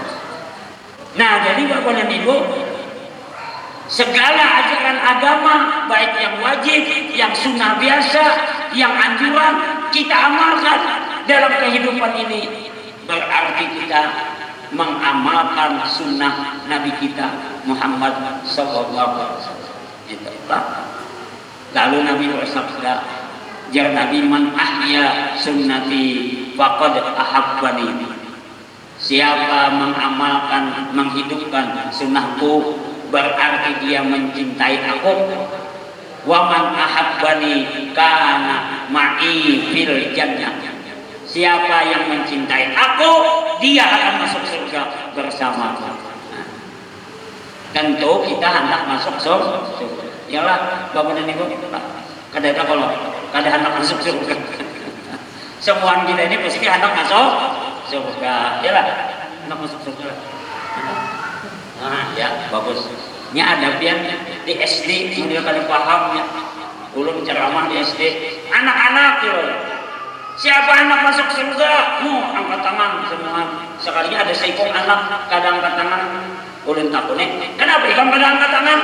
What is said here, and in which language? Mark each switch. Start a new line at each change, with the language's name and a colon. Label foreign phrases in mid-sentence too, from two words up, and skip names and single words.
Indonesian: Nah, jadi Bapak dan Ibu, segala ajaran agama, baik yang wajib, yang sunnah biasa, yang anjuran, kita amalkan dalam kehidupan ini. Berarti kita mengamalkan sunnah Nabi kita Muhammad
Arabic: sallallahu alaihi wasallam.
Indonesian: Lalu Nabi bersabda, jar Nabi,
Arabic: man ahya sunnati faqad ahabbani.
Indonesian: Siapa mengamalkan, menghidupkan sunnahku, berarti dia mencintai aku.
Arabic: Wa man ahabbani kana ma'i fil jannah.
Indonesian: Siapa yang mencintai aku, dia akan masuk surga bersamaku. Tentu kita hendak masuk surga. Yalah, Bapak dan Ibu, kadang kalau hendak masuk surga. Semua kita ini pasti hendak masuk surga. Yalah, hendak masuk surga. Nah, ya bagus.
Banjar: Ini ada pian di SD, model kali pahamnya. Ulun ceramah di SD, anak-anak loh.
Indonesian: Siapa anak masuk surga? Angkat tangan semua.
Banjar: Sekalinya ada seikong anak, kadang angkat tangan. Ulun takutnya, kenapa ikam kadang angkat tangan?